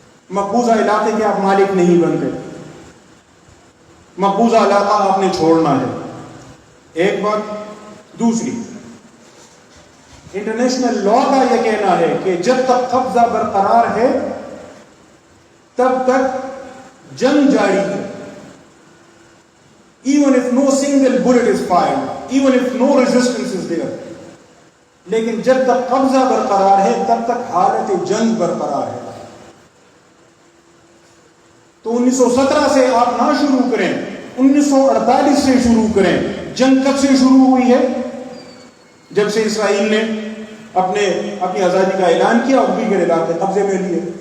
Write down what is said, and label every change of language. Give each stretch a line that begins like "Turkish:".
Urdu: مقبوضہ علاقے کے آپ مالک نہیں بنتے، مقبوضہ علاقہ آپ نے چھوڑنا ہے. ایک بات. دوسری، انٹرنیشنل لا کا یہ کہنا ہے کہ جب تک قبضہ برقرار ہے تب تک جنگ جاری ہے.
English: even if no single bullet is fired, even if no resistance is there.
Urdu: لیکن جب تک قبضہ برقرار ہے تب تک حالت جنگ برقرار ہے. تو 1917 سے آپ نہ شروع کریں، 1948 سے شروع کریں. جنگ کب سے شروع ہوئی ہے؟ جب سے اسرائیل نے اپنی آزادی کا اعلان کیا اور دیگر علاقے قبضے میں لیے.